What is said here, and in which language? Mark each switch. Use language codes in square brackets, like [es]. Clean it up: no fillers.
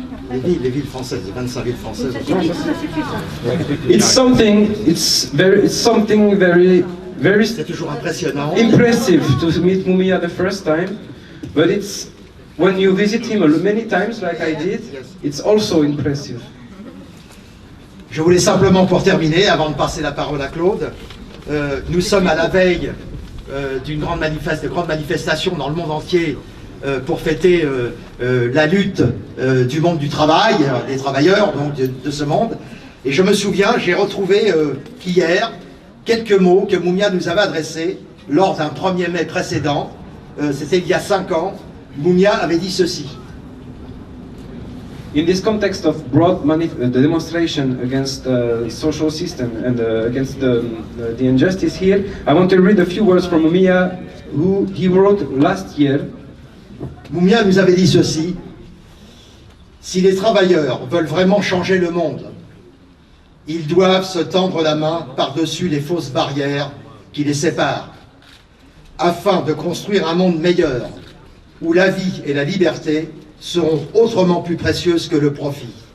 [fr] Les villes françaises, les 25 villes françaises. [en] It's something very [fr] C'est toujours impressionnant. [en] Impressive to meet Mumia the first time, but it's when you visit him many times, like I did, it's also impressive. [fr] Je voulais simplement, pour terminer, avant de passer la parole à Claude, nous sommes à la veille d'une grande manifestation dans le monde entier pour fêter la lutte du monde du travail, des travailleurs donc de ce monde. Et je me souviens, j'ai retrouvé hier quelques mots que Mumia nous avait adressés lors d'un 1er mai précédent. C'était il y a 5 ans. Mumia avait dit ceci. [en] In this context of broad the demonstration against the social system and against the injustice here, I want to read a few words from Mumia, who he wrote last year. [fr] Mumia nous avait dit ceci: si les travailleurs veulent vraiment changer le monde, ils doivent se tendre la main par-dessus les fausses barrières qui les séparent, afin de construire un monde meilleur, où la vie et la liberté seront autrement plus précieuses que le profit.